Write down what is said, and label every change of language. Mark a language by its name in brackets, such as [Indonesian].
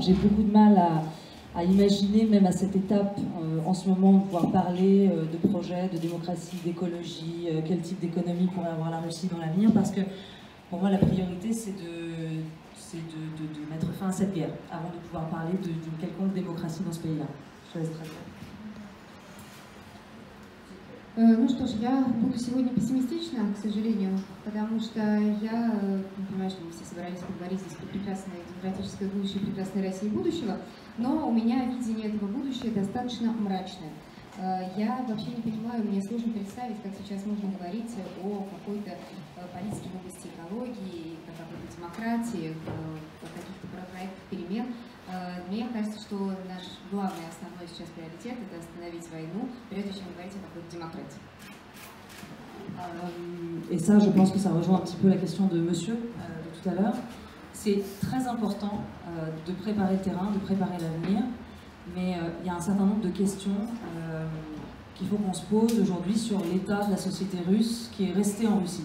[French] J'ai beaucoup de mal à imaginer, même à cette étape, en ce moment, de pouvoir parler de projets, de démocratie, d'écologie, quel type d'économie pourrait avoir la Russie dans l'avenir, parce que pour moi, la priorité, c'est de mettre fin à cette guerre, avant de pouvoir parler d'une quelconque démocratie dans ce pays-là. Je laisse traduire. [Russian] Ну что ж, я буду сегодня пессимистична, к сожалению, потому что я понимаю, что мы все собрались поговорить здесь про прекрасное демократическое будущее, прекрасной России будущего, но у меня видение этого будущего достаточно мрачное. Я вообще не понимаю, мне сложно представить, как сейчас можно говорить о какой-то политике в области экологии, о какой-то демократии, о каких-то проектах перемен. Мне кажется, что наш главный, основной сейчас приоритет – это остановить войну, прежде чем говорить о какой-то démocratie. [French] Et ça, je pense que ça rejoint un petit peu la question de monsieur, de tout à l'heure. C'est très important de préparer le terrain, de préparer l'avenir, mais il y a un certain nombre de questions qu'il faut qu'on se pose aujourd'hui sur l'état de la société russe qui est restée en Russie.